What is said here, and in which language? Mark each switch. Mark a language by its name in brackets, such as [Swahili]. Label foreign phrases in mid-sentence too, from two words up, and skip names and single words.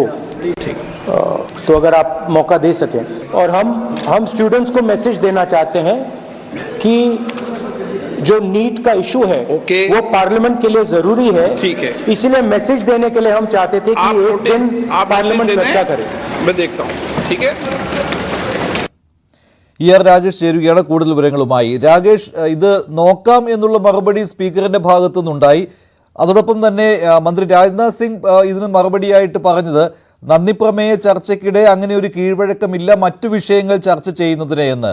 [Hindi] तो अगर आप मौका दे सकें. और हम स्टूडेंट्स को मैसेज देना चाहते हैं कि जो नीट का इशू है वो पार्लियामेंट के लिए जरूरी है. ठीक है, इसलिए मैसेज देने के लिए हम चाहते थे कि एक दिन पार्लियामेंट चर्चा करे. मैं देखता हूं. ठीक है. [Malayalam] ER രാഗേഷ് ചേരുകയാണ് കൂടുതൽ വിവരങ്ങളുമായി. രാഗേഷ്, ഇത് നോക്കാം എന്നുള്ള മറുപടി സ്പീക്കറിന്റെ ഭാഗത്തു നിന്നുണ്ടായി. അതോടൊപ്പം തന്നെ മന്ത്രി രാജ്നാഥ് സിംഗ് ഇതിന് മറുപടിയായിട്ട് പറഞ്ഞത് നന്ദിപ്രമേയ ചർച്ചയ്ക്കിടെ അങ്ങനെ ഒരു കീഴ്വഴക്കമില്ല മറ്റു വിഷയങ്ങൾ ചർച്ച ചെയ്യുന്നതിന് എന്ന്.